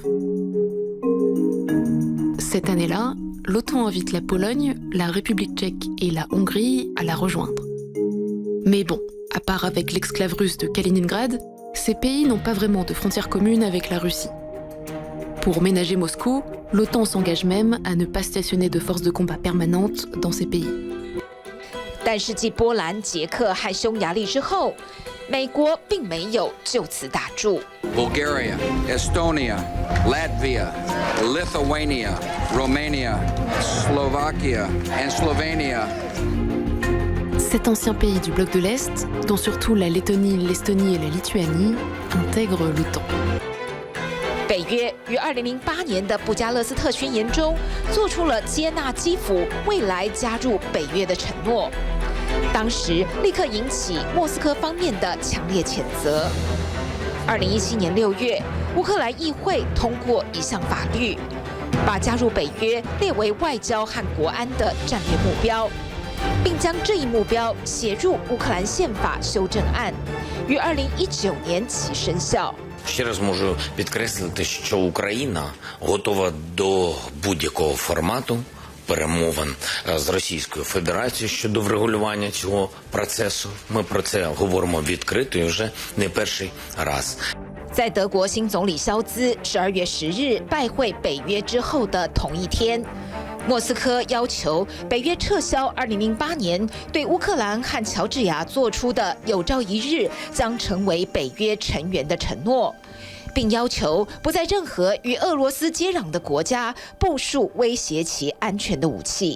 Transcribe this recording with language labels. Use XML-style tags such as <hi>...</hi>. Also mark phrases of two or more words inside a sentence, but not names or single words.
<fr>Cette année-là, l'OTAN invite la Pologne, la République tchèque et la Hongrie à la rejoindre. Mais bon, à part avec l'exclave russe de Kaliningrad, ces pays n'ont pas vraiment de frontières communes avec la Russie. Pour ménager Moscou, l'OTAN s'engage même à ne pas stationner de forces de combat permanentes dans ces pays.</fr> <zh>但是继波兰、捷克和匈牙利之后，美国并没有就此打住。</zh> <en>Bulgaria, Estonia, Latvia, Lithuania, Romania, Slovakia, and Slovenia.</en> <fr>Cet ancien pays du bloc de l'Est, dont surtout la Lettonie, l'Estonie et la Lituanie, intègre l'OTAN.</fr> <zh>北约于2008年的布加勒斯特宣言中做出了接纳基辅未来加入北约的承诺，当时立刻引起莫斯科方面的强烈谴责。2017年6月，乌克兰议会通过一项法律，把加入北约列为外交和国安的战略目标，并将这一目标写入乌克兰宪法修正案，于2019年起生效。</zh> <uk>Ще раз можу підкреслити, що Україна готова до будь-якого формату перемовин з Російською Федерацією щодо врегулювання цього процесу. Ми про це говоримо відкрито і вже не перший раз.</uk> <zh>在德国新总理肖兹12月10日拜会北约之后的同一天，莫斯科要求北约撤销2008年对乌克兰和乔治亚做出的有朝一日将成为北约成员的承诺，并要求不在任何与俄罗斯接壤的国家部署威胁其安全的武器。</zh>